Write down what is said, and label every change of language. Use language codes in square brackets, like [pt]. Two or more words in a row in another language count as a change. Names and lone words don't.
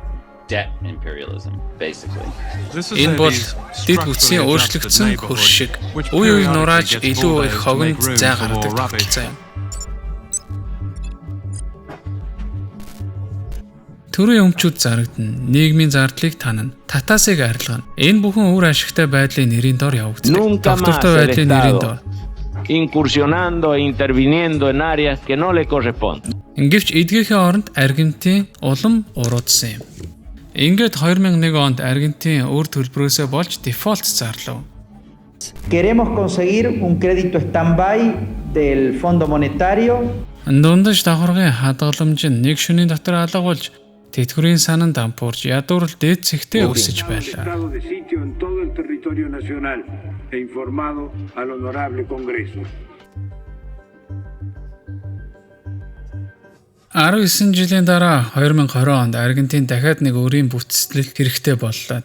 [mn] Энэ бол дэд бүтцийн өөрчлөгдсөн хөрш шиг үе үе нурааж илүү их хогонд зай гаргадаг тогтолцоо юм. Төрийн өмчүүд зарагдана, нийгмийн зардлыг танана, татаасыг арилгана. Энэ бүхэн үр ашигтай байдлын нэрийн дор явагддаг. Тогтвортой байдлын нэрийн дор. [es] Incursionando e interviniendo en áreas que no le corresponden. [mn] Гэвч эдгийнхээ оронд Аргентин улам уруудсан юм. Ингээд 2001 онд Аргентин өөр төлбөрөөсөө болж дефолт зарлав. [es] Queremos conseguir un crédito stand-by del Fondo Monetario. [mn] Дундаж давхаргын хадгаламж нь нэг шөнийн дотор алга болж тэтгэврийн санан дампуурж ядуурл дээд цэгтээ өсөж байлаа. 19 жилийн дараа 2020 онд Аргентин дахиад нэг өөрийн бүтцлэл хэрэгтэй боллоо.